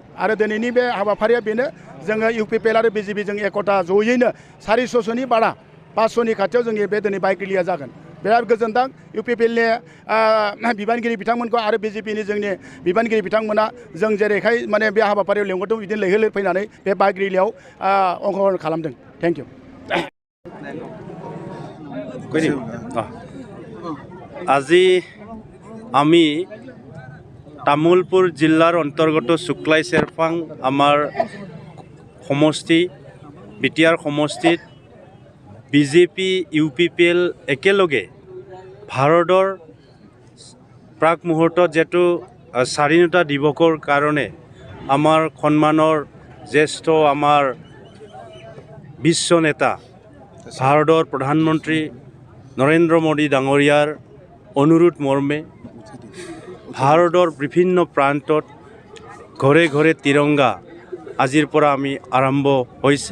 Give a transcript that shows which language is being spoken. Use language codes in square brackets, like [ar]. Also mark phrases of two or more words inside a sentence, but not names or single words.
[brx] आरो दिनैनि बे हाबाफारिया बेनो जोङो यूपीपीएल आरो बीजेपी जों एकता जयैनो 400नि बारा 500नि खाथियाव जोंनि बे दिनै बाइक रेलिया जागोन। बिराद गोजोनदों यूपीपीएलनि बिबानगिरि बिथांमोनखौ आरो बीजेपीनि जोंनि बिबानगिरि बिथांमोना जों जेरैहाय माने बे हाबाफारियाव लेंहरदों बिदिनो लैहोर फैनानै बे बाइक रेलियाव अंशग्रहण खालामदों। [en] thank you. [as] আজি আমি তামুলপুর জিলার অন্তর্গত সুক্লাই সেরফাং আমার সমষ্টি বিটিআর সমষ্টিত বিজেপি ইউপিপিএল একেলগে ভাৰতৰ প্ৰাক মুহূৰ্তত যেটো স্বাধীনতা দিৱসৰ কাৰণে আমাৰ সন্মানৰ জ্যেষ্ঠ আমাৰ বিশ্ব নেতা ভাৰতৰ প্ৰধানমন্ত্ৰী নৰেন্দ্ৰ মোদী ডাঙৰীয়াৰ অনুৰোধ মৰ্মে ভাৰতৰ বিভিন্ন প্ৰান্তত ঘৰে ঘৰে তিৰংগা আজিৰ পৰা আমি আৰম্ভ হৈছে।